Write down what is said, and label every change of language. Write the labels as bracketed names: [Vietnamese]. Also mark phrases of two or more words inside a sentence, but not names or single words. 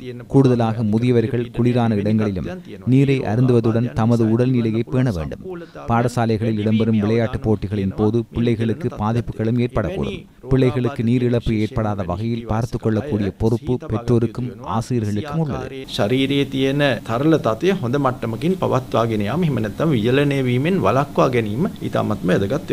[Tamil] கூடுதலாக முதியவர்கள் குளிரான இடங்களிலும் நீரை அருந்துவதுடன் தமது உடல்நிலையை பேண வேண்டும். பாடசாலைகளில் இடம்பெறும் விளையாட்டுப் போட்டிகளின் போது பிள்ளைகளுக்கு பாதிப்புகளும் ஏற்படக்கூடும். பிள்ளைகளுக்கு நீரிழப்பு ஏற்படாத வகையில் பார்த்துக் கொள்ளக்கூடிய பொறுப்பு பெற்றோருக்கும் ஆசிரியர்களுக்கும் உள்ளது. [Sinhala] ශරීරයේ තියෙන තරල තත්ත්වය හොඳ මට්ටමකින් පවත්වාගෙන යාම, එහෙම නැත්නම් වියලණය වීමෙන් වළක්වා ගැනීම ඉතාමත්ම වැදගත් වෙනවා.